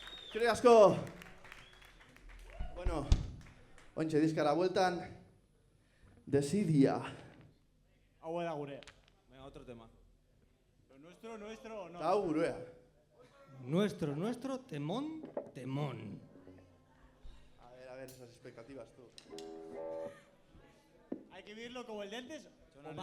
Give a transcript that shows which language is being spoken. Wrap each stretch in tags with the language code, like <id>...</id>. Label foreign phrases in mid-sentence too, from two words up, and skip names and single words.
<eu>Eskerrik asko. Bueno, ointxe dizkara bueltan, Desidia. Hau da gure.</eu> <es>Venga, otro tema. Lo nuestro o no.</es> <eu>Eta hau gurea.</eu> <es>Nuestro, temón, temón. A ver, esas expectativas, tú. Hay que vivirlo como el de antes o Sonar</es>